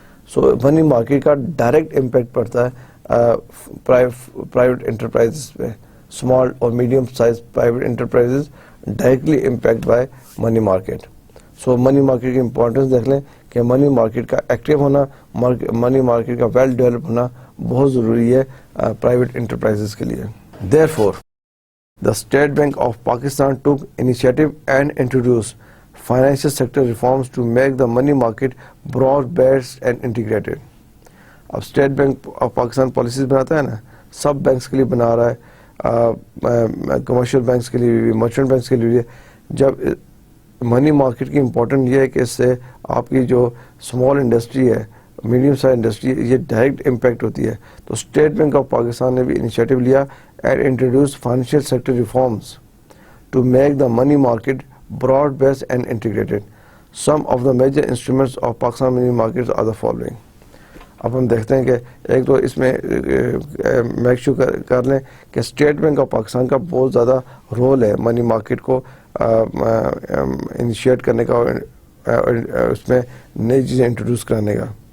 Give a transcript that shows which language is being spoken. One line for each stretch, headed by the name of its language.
Urdu: سو money market کا direct impact پڑتا ہے پرائیویٹ انٹرپرائز پہ.
English: Small اور medium size private enterprise directly impact by money market.
Urdu: So money market کی importance دیکھ لیں کہ منی مارکیٹ کا ایکٹیو ہونا, منی مارکیٹ کا ویل ڈیولپ ہونا بہت ضروری ہے پرائیویٹ انٹرپرائز کے لیے.
English: Therefore, the State Bank of Pakistan took initiative and introduced financial sector reforms to make the money market broad-based and integrated.
Urdu: اب state bank of Pakistan policies بناتا ہے نا, سب بینکس کے لیے بنا رہا ہے, کمرشل بینکس کے لیے بھی, مرچنٹ بینکس کے لیے بھی. جب منی مارکیٹ کی امپورٹنٹ یہ ہے کہ اس سے آپ کی جو اسمال انڈسٹری ہے, میڈیم سائز انڈسٹری, یہ ڈائریکٹ امپیکٹ ہوتی ہے. تو اسٹیٹ بینک آف پاکستان نے بھی انیشیٹو لیا
English: and introduced financial sector reforms to make the money market broad-based and integrated. Some of the major instruments of Pakistan money markets are the following.
Urdu: اب ہم دیکھتے ہیں کہ ایک تو اس میں میک شور کر لیں کہ اسٹیٹ بینک آف پاکستان کا بہت زیادہ رول ہے منی مارکیٹ کو انیشیٹ کرنے کا, اس میں نئی چیزیں انٹروڈیوس کرنے کا.